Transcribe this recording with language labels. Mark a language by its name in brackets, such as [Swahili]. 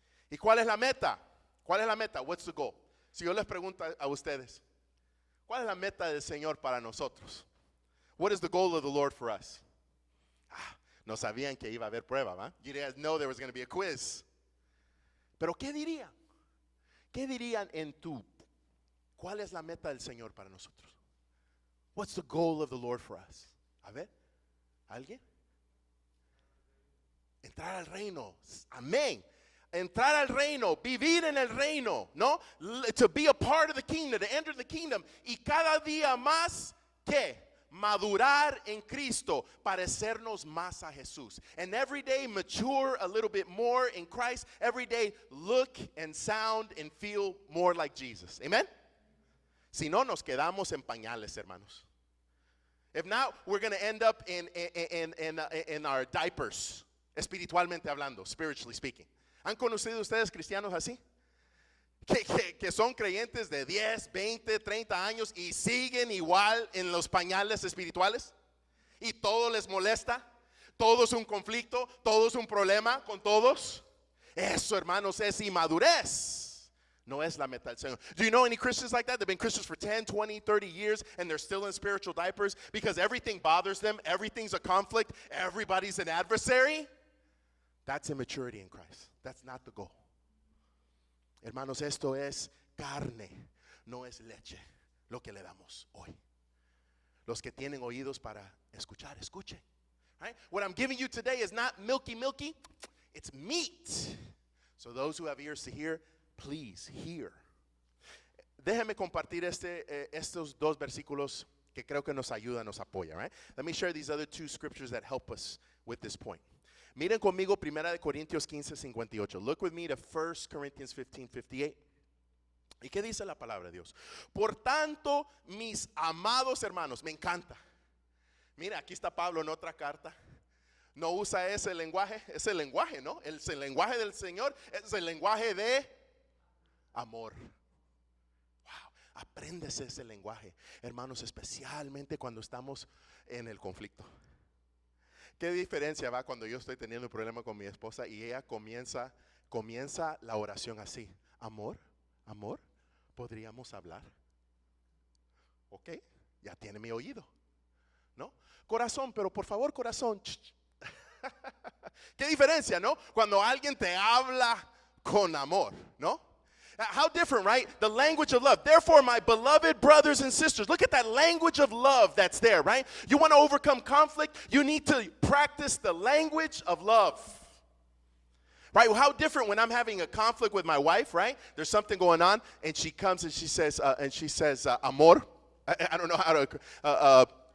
[Spanish] ¿Y cuál es la meta? ¿Cuál es la meta? [English] What's the goal? [Spanish] Si yo les pregunto a ustedes, ¿cuál es la meta del Señor para nosotros? [English] What is the goal of the Lord for us? [Spanish] No sabían que iba a haber prueba, ¿va? [English] You guys know there was going to be a quiz. [Spanish] Pero ¿qué dirían? ¿Qué dirían en tú? ¿Cuál es la meta del Señor para nosotros? [English] What's the goal of the Lord for us? [Spanish] A ver, ¿alguien? Entrar al reino. Amén. Entrar al reino, vivir en el reino, ¿no? [English] To be a part of the kingdom, to enter the kingdom. [Spanish] Y cada día más, ¿qué? Madurar en Cristo, parecernos más a Jesús. [English] And every day mature a little bit more in Christ. Every day look and sound and feel more like Jesus. Amen? [Spanish] Si no, nos quedamos en pañales, hermanos. [English] If not, we're going to end up in our diapers, [Spanish] espiritualmente hablando, [English] spiritually speaking. [Spanish] ¿Han conocido ustedes cristianos así? Que son creyentes de 10, 20, 30 años y siguen igual en los pañales espirituales. Y todo les molesta, todo es un conflicto, todo es un problema con todos. Eso, hermanos, es inmadurez. No es la meta del Señor. [English] Do you know any Christians like that? They've been Christians for 10, 20, 30 years and they're still in spiritual diapers because everything bothers them, everything's a conflict, everybody's an adversary. That's immaturity in Christ. That's not the goal. [Spanish] Hermanos, esto es carne, no es leche, lo que le damos hoy. Los que tienen oídos para escuchar, escuchen. [English] Right? What I'm giving you today is not milky, it's meat. So those who have ears to hear, please hear. [Spanish] Déjenme compartir estos dos versículos que creo que nos ayudan, nos apoyan. [English] Right? Let me share these other two scriptures that help us with this point. [Spanish] Miren conmigo 1 Corintios 15:58. [English] Look with me to 1 Corinthians 15:58. [Spanish] ¿Y qué dice la palabra de Dios? Por tanto, mis amados hermanos, me encanta. Mira, aquí está Pablo en otra carta. No usa ese lenguaje, ¿no? El lenguaje del Señor es el lenguaje de amor. Wow, apréndese ese lenguaje, hermanos, especialmente cuando estamos en el conflicto. ¿Qué diferencia va cuando yo estoy teniendo un problema con mi esposa y ella comienza la oración así? Amor, ¿podríamos hablar? Ok, ya tiene mi oído, ¿no? Corazón, pero por favor, corazón. ¿Qué diferencia, no? Cuando alguien te habla con amor, ¿no? [English] How different, right? The language of love. Therefore, my beloved brothers and sisters, look at that language of love that's there, right? You want to overcome conflict, you need to practice the language of love. Right? Well, how different when I'm having a conflict with my wife, right? There's something going on, and she comes and she says, amor. I don't know how to